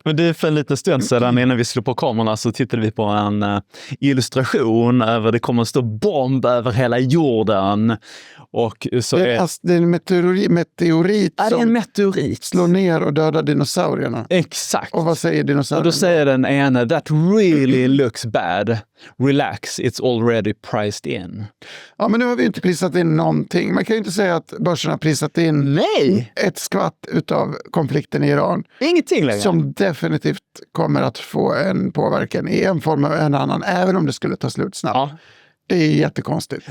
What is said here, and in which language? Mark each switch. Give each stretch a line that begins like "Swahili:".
Swedish: Men det är för en liten stund sedan innan vi slog på kamerorna så tittade vi på en illustration över det kommer att stå bomb över hela jorden. Och så det är en meteorit är det en meteorit? Slår ner och dödar dinosaurierna. Exakt. Och vad säger dinosaurierna? Och då säger den ena,
English: that really looks bad. Relax, it's already priced in.
Swedish: Ja, men nu har vi inte prisat in någonting. Man kan ju inte säga att börsen har prisat in ett skvatt utav konflikten i Iran. Ingenting längre. Som definitivt kommer att få en påverkan i en form eller en annan, även om det skulle ta slut snabbt. Ja. Det är jättekonstigt.